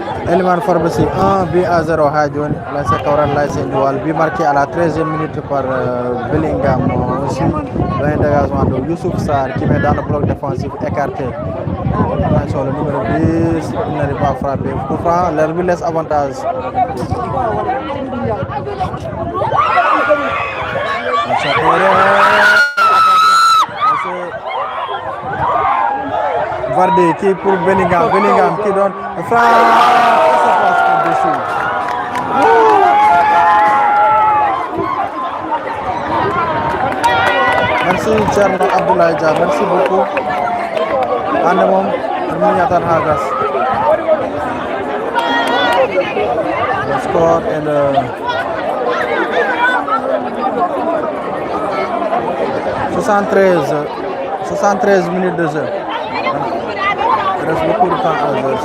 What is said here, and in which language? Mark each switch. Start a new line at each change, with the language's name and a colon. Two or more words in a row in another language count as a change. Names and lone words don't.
French: Elman Pharmacie 1 but à 0
Fula: ha joni
French: l'AS Kaolack l'AS Ndioual but marqué à la 13e minute par Bellingham aussi un dégagement de Youssouf Sarr qui met dans le bloc défensif écarté. Attention le numéro 10 il n'arrive pas à frapper. Pourtant l'arbitre laisse avantage. Vardy qui pour Bellingham qui donne frappe ça passe par-dessus. Merci Thierno Abdoulaye Dia, merci beaucoup.
Wolof: Ande moom ñu ñaatan hagas.
French: Le score est de 73 minutes de jeu. Il reste beaucoup de temps à jouer.